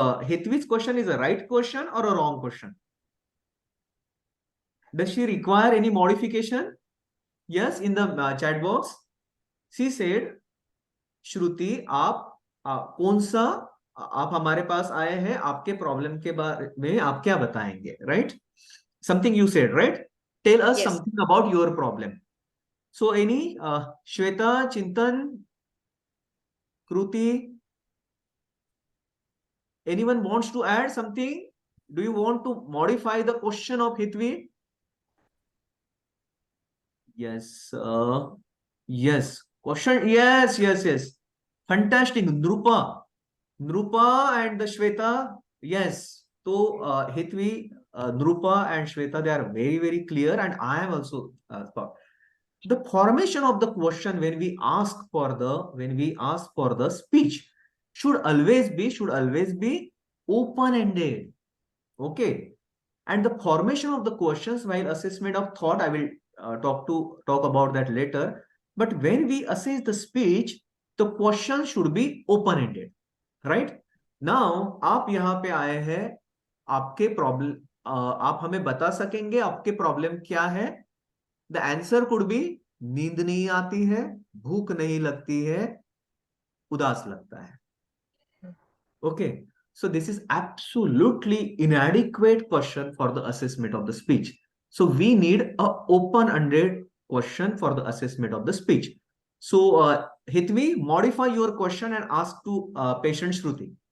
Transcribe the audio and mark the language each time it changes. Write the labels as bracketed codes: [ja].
[en] Hetvi's question is a right question or a wrong question? Does she require any modification? Yes, in the chat box. She said, [hi] Shruti, आप कौन सा आप हमारे पास आए हैं, आपके प्रॉब्लम के बारे में आप क्या बताएंगे, [en] right? Something you said, right? Tell us Yes. something about your problem. So any Shweta, Chintan, Kruti, anyone wants to add something? Do you want to modify the question of Hitvi? Yes. Yes. Question. Yes. Fantastic. Nrupa and the Shweta. Yes. So Hitvi, Nrupa and Shweta, they are very, very clear, and I am also the formation of the question when we ask for the speech should always be open-ended. Okay. And the formation of the questions while assessment of thought, I will talk about that later. But when we assess the speech, the question should be open-ended, right? Now, [hi] आप यहाँ पे आए हैं, आपके problem आप हमें बता सकेंगे आपके प्रॉब्लम क्या है? [en] The answer could be [hi] नींद नहीं आती है, भूख नहीं लगती है, उदास लगता है. [en] Okay. So this is absolutely inadequate question for the assessment of the speech. So we need a open-ended question for the assessment of the speech. So Hitvi, modify your question and ask to patient Shruti.